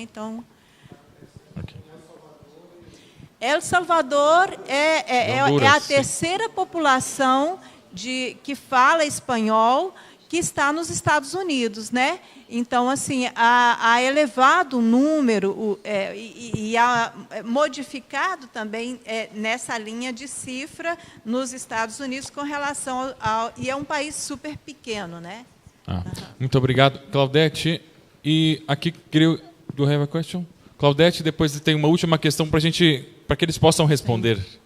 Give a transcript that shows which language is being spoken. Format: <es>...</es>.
<pt>Então, El Salvador é a terceira população que fala espanhol que está nos Estados Unidos, né? Então, assim, há elevado número e há modificado também nessa linha de cifra nos Estados Unidos com relação e é um país super pequeno, né? Muito obrigado, Claudete. E aqui,</pt> <en>do you have a question?</en> <pt>Claudete, depois tem uma última questão para que eles possam responder.</pt>